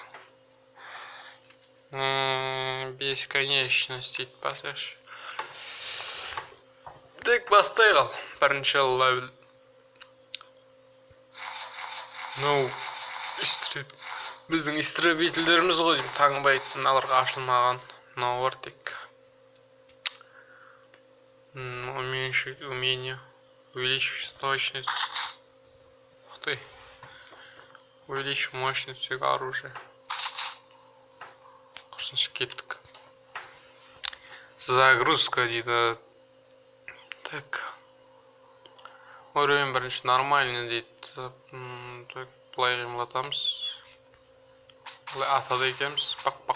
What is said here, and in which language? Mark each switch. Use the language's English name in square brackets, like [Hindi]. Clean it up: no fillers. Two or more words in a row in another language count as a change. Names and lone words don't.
[Kazakh] Бесконечность дейді басқаша. Так, бастай қал. Бірінші левел. Біздің истребительдеріміз ғой, таңбайтын аларға ашылмаған. Мынау бар тек. [Russian] Уменьшить умение. Увеличить точность. Ух ты. Увеличить мощность всего оружия. [Kazakh] Кеттік. Загрузка дейді. [Russian] Так. [Kazakh] Уровень бірінші нормальный дейді. Так, былай қимылдатамыз. Былай атады екенбіз. Пақ.